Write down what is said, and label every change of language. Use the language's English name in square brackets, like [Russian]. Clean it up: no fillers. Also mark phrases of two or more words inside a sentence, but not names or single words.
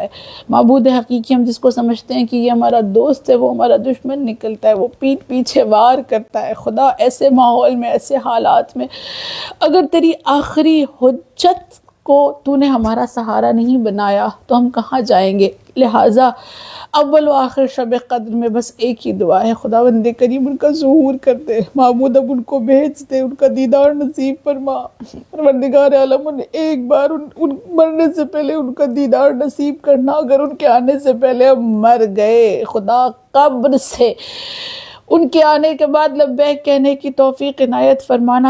[Urdu] معبود حقیقی ہم جس کو سمجھتے ہیں کہ یہ ہمارا دوست ہے وہ ہمارا دشمن نکلتا ہے، وہ پیٹھ پیچھے وار کرتا ہے۔ خدا ایسے ماحول میں، ایسے حالات میں اگر تیری آخری حجت کو تو نے ہمارا سہارا نہیں بنایا تو ہم کہاں جائیں گے؟ لہٰذا اول و آخر شب قدر میں بس ایک ہی دعا ہے، خداوند کریم ان کا ظہور کر دے، معبود اب ان کو بھیج دے، ان کا دیدار نصیب فرما۔ پروردگار عالم انہیں ایک بار ان مرنے سے پہلے ان کا دیدار نصیب کرنا، اگر ان کے آنے سے پہلے ہم مر گئے خدا قبر سے ان کے آنے کے بعد لبیک کہنے کی توفیق عنایت فرمانا۔